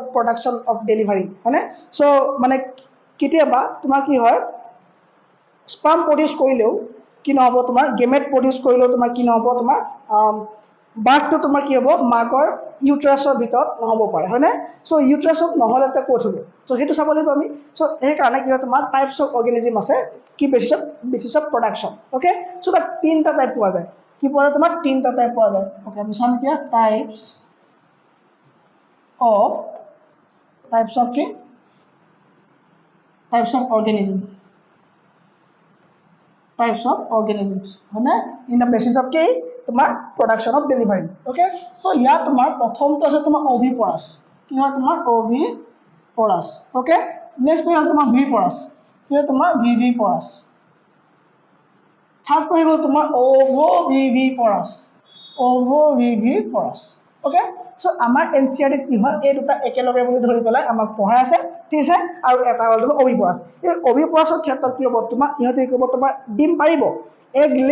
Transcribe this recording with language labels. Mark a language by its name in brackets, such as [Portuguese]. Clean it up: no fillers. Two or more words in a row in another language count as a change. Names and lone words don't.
[English] production of delivery [Assamese] হয়নে চ' মানে কেতিয়াবা তোমাৰ কি হয় [English] sperm produce [Assamese] কৰিলেও কি নহ'ব তোমাৰ [English] gamete produce [Assamese] কৰিলেও তোমাৰ কি নহ'ব তোমাৰ বাৰ্থটো তোমাৰ কি হ'ব মাকৰ ইউট্ৰাছৰ ভিতৰত নহ'ব পাৰে হয়নে চ' ইউট্ৰাছত নহ'লে এতিয়া ক'ত হ'ব চ' সেইটো চাব লাগিব আমি চ' সেইকাৰণে কি হয় তোমাৰ [English] types of organism [Assamese] আছে কি [English] basis of production okay so' [Assamese] তাত তিনিটা টাইপ পোৱা যায় কি পোৱা যায় তোমাৰ তিনিটা টাইপ পোৱা যায় অ'কে আমি চাম এতিয়া টাইপছ [English] of organism types of organisms [Assamese] হয়নে [English] in the basis of [Assamese] কি তোমাৰ [English] production of delivery okay so [Assamese] ইয়াত তোমাৰ প্ৰথমটো আছে তোমাৰ oviporous কি হয় তোমাৰ oviporous [English] okay next [Assamese] হ'ল তোমাৰ viviporous কি হয় তোমাৰ viviporous থাৰ্ড হৈ গ'ল তোমাৰ [English] ovoviviporous okay so [Assamese] আমাৰ এনচিআৰটিত কি হয় এই দুটা একেলগে বুলি ধৰি পেলাই আমাক পঢ়াই আছে ঠিক আছে আৰু এটা হ'ল তোমাৰ oviporous এই oviporous ক্ষেত্ৰত কি হ'ব তোমাৰ ইহঁতে কি হ'ব তোমাৰ ডিম পাৰিব [English] egg lay